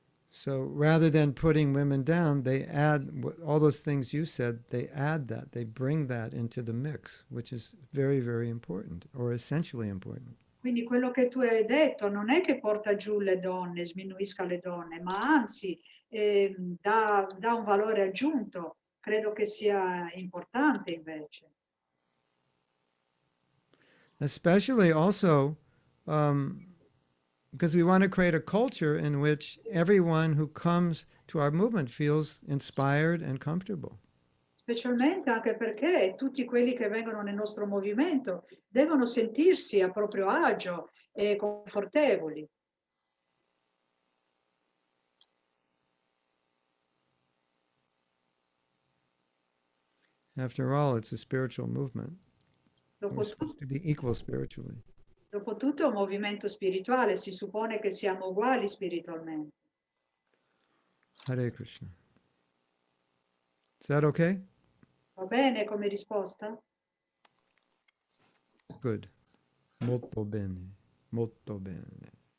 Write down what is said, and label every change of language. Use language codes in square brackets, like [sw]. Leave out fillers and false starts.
[en] So rather than putting women down, they add all those things you said, they add that, they bring that into the mix, which is very, very important or essentially important. [it] Quindi quello che tu hai detto non è che porta giù le donne, sminuisca le donne, ma anzi dà un valore aggiunto. Credo che sia importante invece. [en] Especially also because we want to create a culture in which everyone who comes to our movement feels inspired and comfortable. [it] Specialmente anche perché tutti quelli che vengono nel nostro movimento devono sentirsi a proprio agio e confortevoli. [en] After all, it's a spiritual movement. We're supposed to be equal spiritually. [it] Dopotutto è un movimento spirituale, si suppone che siamo uguali spiritualmente. [en] Hare Krishna. Is that okay? [it] Va bene come risposta? [en] Good. [it] Molto bene. Molto bene.